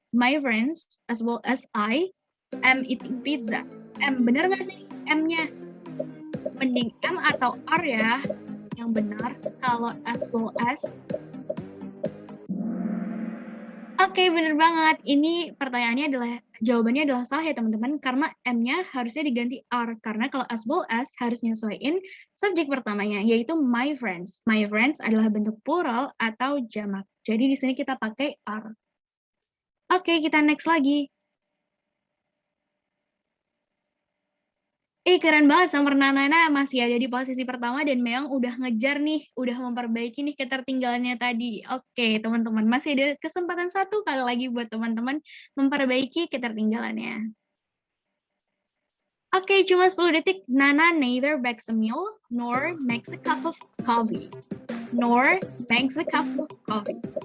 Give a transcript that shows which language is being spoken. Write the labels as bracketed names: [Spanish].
[English] My friends, as well as I, am eating pizza. [Indonesian] M, benar nggak sih M-nya? Mending M atau R ya yang benar. Kalau as well as. Oke, benar banget. Ini pertanyaannya adalah, jawabannya adalah salah ya teman-teman, karena M-nya harusnya diganti R, karena kalau as well as harus nyesuaiin subjek pertamanya, yaitu my friends. My friends adalah bentuk plural atau jamak. Jadi di sini kita pakai R. Oke, kita next lagi. Keren banget Summer Nanana masih ada di posisi pertama dan memang udah ngejar nih, udah memperbaiki nih ketertinggalannya tadi. Oke, teman-teman, masih ada kesempatan satu kali lagi buat teman-teman memperbaiki ketertinggalannya. Oke, cuma 10 detik. [English] Nana neither bakes a meal nor makes a cup of coffee. Nor makes a cup of coffee.